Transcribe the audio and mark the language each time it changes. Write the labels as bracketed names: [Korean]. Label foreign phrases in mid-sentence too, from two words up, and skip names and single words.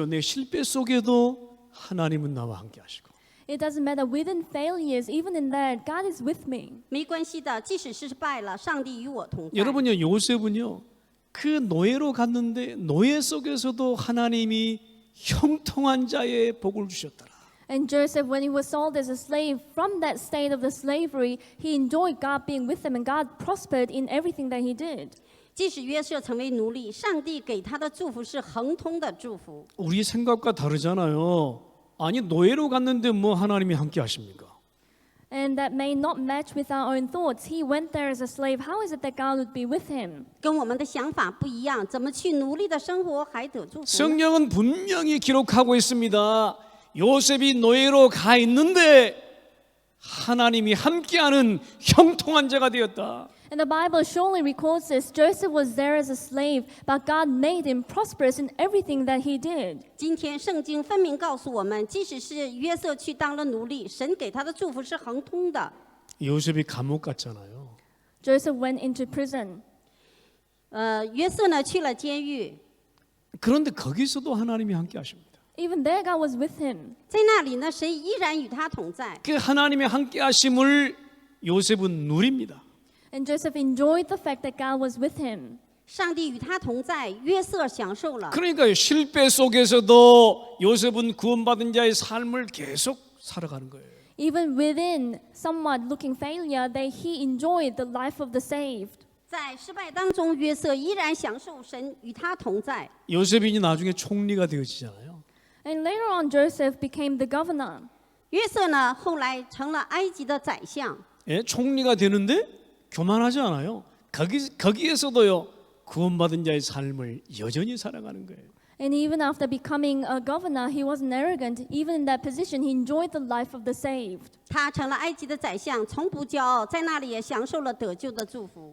[Korean] 내 실패 속에도 하나님은 나와 함께 하시고. [English] It doesn't matter. Within failures, even in that, God is with me. [Chinese] 没关系的，即使失败了，上帝与我同在。 [Korean] 여러분요, 요셉은요, 그 노예로 갔는데 노예 속에서도 하나님이 형통한 자의 복을 주셨더라. [English] And Joseph, when he was sold as a slave, from that state of the slavery, he enjoyed God being with him, and God prospered in everything that he did. [Chinese] 即使约瑟成为奴隶，上帝给他的祝福是恒通的祝福。 [Korean] 우리 생각과 다르잖아요. 아니 노예로 갔는데 뭐 하나님이 함께 하십니까? [English] And that may not match with our own thoughts. He went there as a slave. How is it that God would be with him? [Chinese] 跟我们的想法不一样，怎么去奴隶的生活还得祝福呢？ [Korean] 성경은 분명히 기록하고 있습니다. 요셉이 노예로 가 있는데 하나님이 함께하는 형통한 자가 되었다. [English] And the Bible surely records this. Joseph was there as a slave, but God made him prosperous in everything that he did. [Chinese] 今天圣经分明告诉我们，即使是约瑟去当了奴隶，神给他的祝福是恒通的。 [Korean] 요셉이 감옥 갔잖아요. [English] Joseph went into prison. [Chinese] 约瑟呢去了监狱， [Korean] 그런데 거기서도 하나님이 함께 하십니다. [English] Even there, God was with him. [Chinese] 在那里呢，神依然与他同在。 [Korean] 그 하나님의 함께 하심을 요셉은 누립니다. [English] And Joseph enjoyed the fact that God was with him. [Chinese] 上帝与他同在，约瑟享受了。 [Korean] 그러니까 실패 속에서도 요셉은 구원받은 자의 삶을 계속 살아가는 거예요. [English] Even within somewhat looking failure, he enjoyed the life of the saved. [Chinese] 在失败当中，约瑟依然享受神与他同在。 [Korean] 요셉이 이제 나중에 총리가 되어지잖아요. [English] And later on, Joseph became the governor. [Chinese] 约瑟呢，后来成了埃及的宰相。 [Korean] 예, 총리가 되는데 교만하지 않아요. 거기에서도요 구원받은 자의 삶을 여전히 살아가는 거예요. [English] And even after becoming a governor, he wasn't arrogant. Even in that position, he enjoyed the life of the saved. [Chinese] 他成了埃及的宰相，从不骄傲，在那里也享受了得救的祝福。